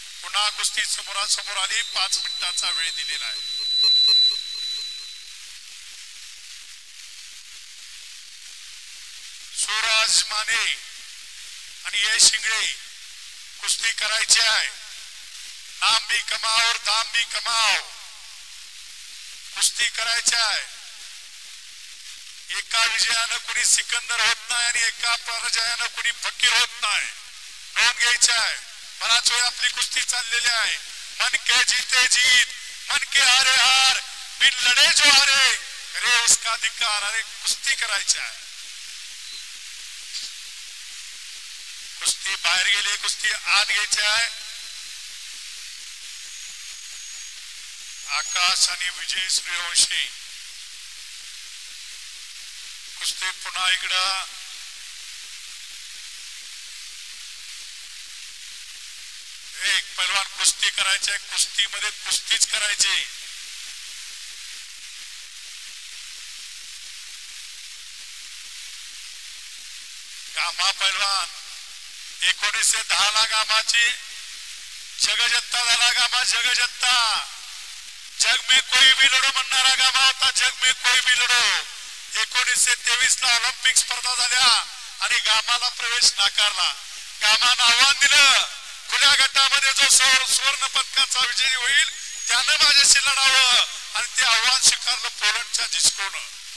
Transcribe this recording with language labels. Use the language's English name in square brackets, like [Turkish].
[Marathi] पुन्हा कुस्ती समोरासमोर आली। 5 मिनिटाचा वेळ दिलेला आहे। सूरज माने आणि ये शिंगळे कुस्ती करायची आहे। [Hindi] नाम भी कमाओ और दाम भी कमाओ, [Marathi] कुस्ती करायची आहे। एका विजयानं कुणी सिकंदर होत नाही आणि एका पराजयानं कुणी फकीर होत नाही, नोंद घ्यायची आहे। बराच वेळ आपली कुस्ती चाललेली आहे। [Hindi] मन के जीते जीत, मन के हारे हार, बिन लढे जो हारे करे उसका धिक्कार। [Marathi] अरे कुस्ती करायची आहे। कुस्ती बाहेर गेली, कुस्ती आत घ्यायची आहे। आकाश आणि विजय सूर्यवंशी कुस्ती पुन्हा इकडं। एक पैलवान कुस्ती करायचे, कुस्तीमध्ये कुस्तीच करायची। गामा पैलवान 1910 ला गामाची जगजत्ता झाला। गामा जगजत्ता, [Hindi] जग में कोई भी लढो [Marathi] म्हणणारा गामा होता। [Hindi] जग में कोई भी लढो। [Marathi] 1923 ला ऑलिम्पिक स्पर्धा झाल्या आणि गामाला प्रवेश नाकारला। गामानं आव्हान दिलं, खुल्या गटामध्ये जो सुवर्ण पदकाचा विजयी होईल त्यानं माझ्याशी लढावं, आणि ते आव्हान स्वीकारलं पोलंडच्या जिस्कोनं।